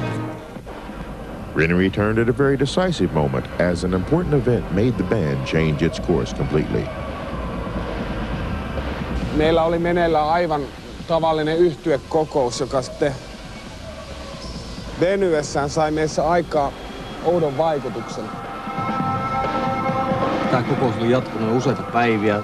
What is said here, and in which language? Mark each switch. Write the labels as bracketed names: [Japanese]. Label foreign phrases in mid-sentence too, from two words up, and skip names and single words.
[English] Rennie returned at a very decisive moment as an important event made the band change its course completely. [Finnish] Meillä oli meneillään aivan tavallinen yhtyekokous, joka sitten venyessään sai meissä aikaa oudon vaikutuksen. Tämä kokous oli jatkunut useita päiviä.